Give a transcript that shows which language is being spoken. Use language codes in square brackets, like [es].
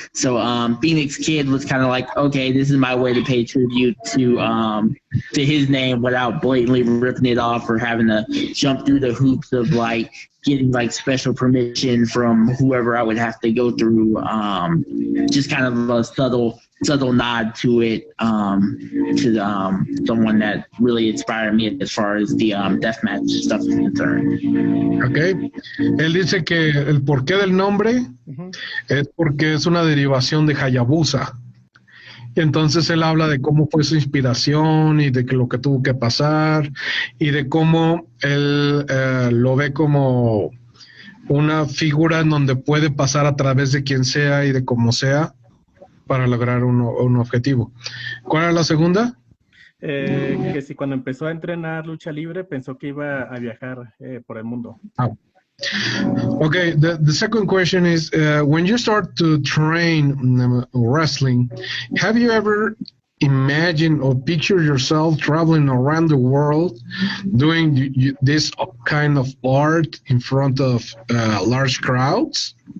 [en] So Phoenix Kid was kind of like, okay, this is my way to pay tribute to his name without blatantly ripping it off or having to jump through the hoops of like getting like special permission from whoever I would have to go through. Just kind of a subtle nod to it, to someone that really inspired me as far as the deathmatch stuff is concerned. Okay. [es] Él dice que el porqué del nombre es porque es una derivación de Hayabusa. Y entonces él habla de cómo fue su inspiración y de que lo que tuvo que pasar y de cómo él lo ve como una figura en donde puede pasar a través de quien sea y de cómo sea para lograr un objetivo. ¿Cuál era la segunda? Que si cuando empezó a entrenar lucha libre pensó que iba a viajar por el mundo. [en] Okay, the second question is, when you start to train wrestling, have you ever imagined or pictured yourself traveling around the world doing this kind of art in front of large crowds?